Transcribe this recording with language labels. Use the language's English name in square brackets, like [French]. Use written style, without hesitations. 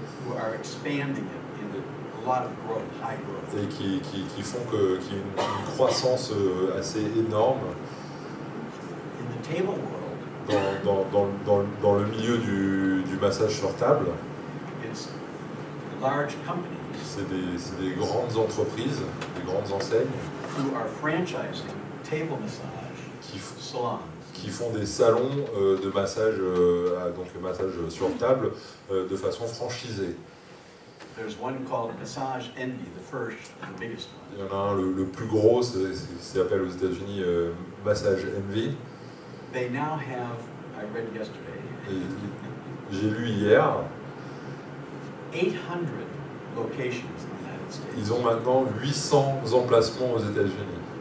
[English] Who are expanding it in a lot of growth, high growth. [French] Et qui font qu'il y ait une croissance assez énorme [English] In the table world, [French] dans le milieu du massage sur table. [English] it's large companies [French] C'est des grandes entreprises, des grandes enseignes [English] who are franchising table massage salons. [French] qui font des salons de massage, donc massage sur table, de façon franchisée. [English] There's one called Massage Envy, the first, the biggest one. [French] Il y en a un, le plus gros, c'est appelé aux États-Unis Massage Envy. [English] They now have, I read yesterday, [French] J'ai lu hier, [English] 800 locations in the United States. [French] ils ont maintenant 800 emplacements aux États-Unis.